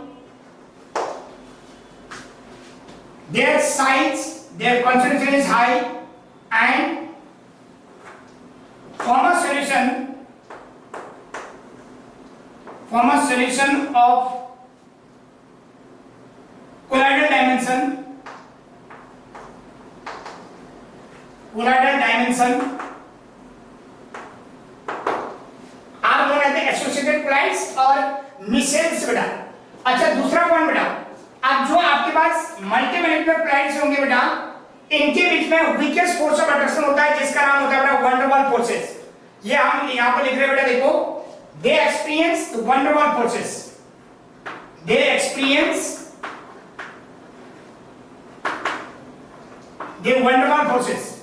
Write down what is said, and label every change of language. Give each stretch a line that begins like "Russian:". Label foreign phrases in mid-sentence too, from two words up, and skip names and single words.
English: their concentration is high and form a solution of colloidal dimension
Hindi: आप लोग कहते हैं
English: associated colloids
Hindi: और मिसेल्स बेटा। अच्छा दूसरा पॉइंट बेटा, अब जो आपके पास
English: multimolecular colloids
Hindi: होंगे बेटा, इनके बीच में
English: weakest force of attraction
Hindi: होता है जिसका नाम होता है बेटा
English: van der Waals forces.
Hindi: ये हम यहां पर लिख रहे हैं बेटा, देखो,
English: they experience van der Waals forces, they experience the van der Waals forces।